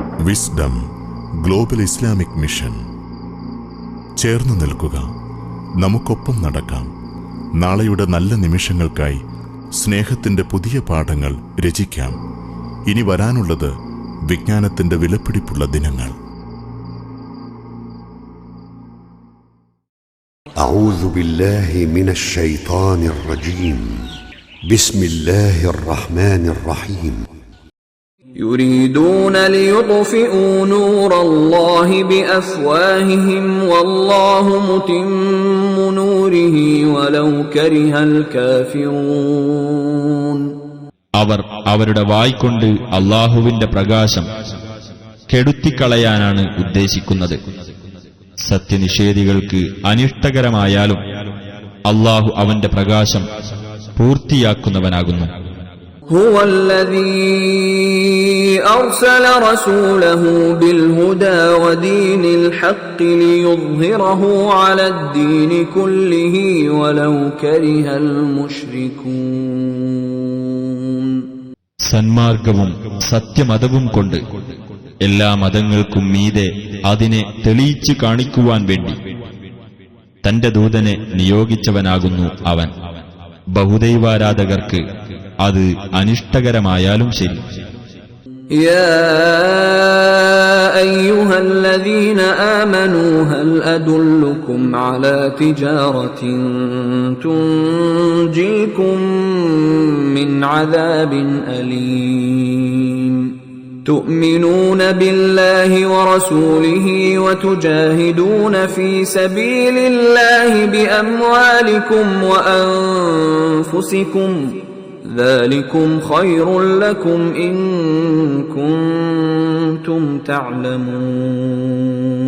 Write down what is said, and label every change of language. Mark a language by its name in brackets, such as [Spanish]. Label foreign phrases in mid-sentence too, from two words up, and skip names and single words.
[Malayalam] വിസ്ഡം ഗ്ലോബൽ ഇസ്ലാമിക് മിഷൻ. ചേർന്നു നിൽക്കുക, നമുക്കൊപ്പം നടക്കാം. നാളെയുടെ നല്ല നിമിഷങ്ങൾക്കായി സ്നേഹത്തിന്റെ പുതിയ പാഠങ്ങൾ രചിക്കാം. ഇനി വരാനുള്ളത് വിജ്ഞാനത്തിന്റെ വിലപിടിപ്പുള്ള ദിനങ്ങൾ. [Arabic] أعوذ بالله من الشيطان الرجيم. بسم الله الرحمن الرحيم. يريدون ليطفئوا نور الله بأفواههم والله متم نوره ولو كره الكافرون. [Malayalam] അവർ അവരുടെ വായ്കൊണ്ട് അല്ലാഹുവിന്റെ പ്രകാശം കെടുത്തിക്കളയാനാണ് ഉദ്ദേശിക്കുന്നത്. സത്യനിഷേധികൾക്ക് അനിഷ്ടകരമായാലും അല്ലാഹു അവന്റെ പ്രകാശം പൂർത്തിയാക്കുന്നവനാകുന്നു. [Arabic] هو الذي أرسل رسوله بالهدى ودين الحق ليظهره على الدين كله ولو كره المشركون. [Malayalam] സന്മാർഗവും സത്യമതവും കൊണ്ട് എല്ലാ മതങ്ങൾക്കും മീതെ അതിനെ തെളിയിച്ചു കാണിക്കുവാൻ വേണ്ടി തന്റെ ദൂതനെ നിയോഗിച്ചവനാകുന്നു അവൻ. ബഹുദൈവാരാധകർക്ക് അത് അനിഷ്ടകരമായാലും ശരി. [Arabic] يا أيها الذين آمنوا هل أدلكم على تجارة تنجيكم من عذاب أليم تؤمنون بالله ورسوله وتجاهدون في سبيل الله بأموالكم وأنفسكم ذلكم خير لكم إن كنتم تعلمون.